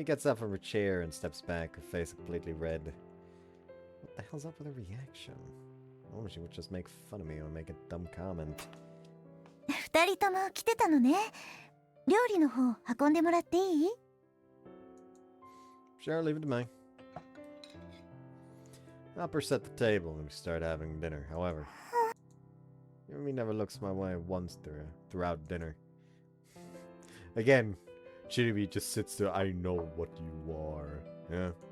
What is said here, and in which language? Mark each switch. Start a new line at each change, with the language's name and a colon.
English: Yumi gets up from her chair and steps back, her face completely red. What the hell's up with her reaction? Oh, she would just make fun of me or make a dumb comment.
Japanese: 二人とも来てたのね。料理の方運んでもらっていい？
English: Sure, leave it to me. Hopper set the table and we start having dinner. However, Yumi never looks my way once throughout dinner. Again, Shinobi just sits there. I know what you are. Yeah.